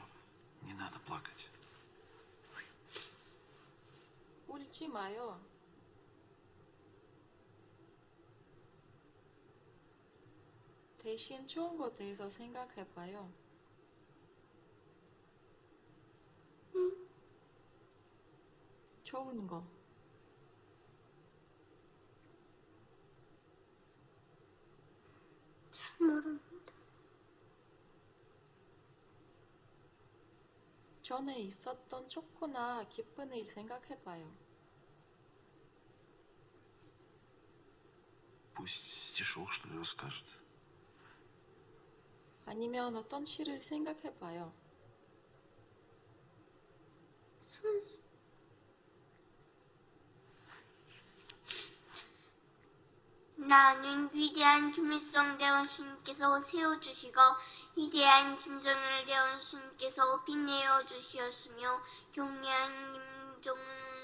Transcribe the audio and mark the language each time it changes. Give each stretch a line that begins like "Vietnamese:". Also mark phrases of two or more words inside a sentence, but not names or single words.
Russian: Не надо плакать.
Korean: 울지 마요. 대신 좋은 거 대해서 생각해봐요. 좋은 거. 모릅니다. 전에 있었던 좋거나 기쁜 일 생각해봐요.
Russian: Пусть стишок, что ли, расскажет.
Korean: 아니면 어떤 시를 생각해봐요. 나는 위대한 김일성 대원수님께서 세워주시고 위대한 김정일 대원수님께서 빛내어 주시었으며 경례한 김정은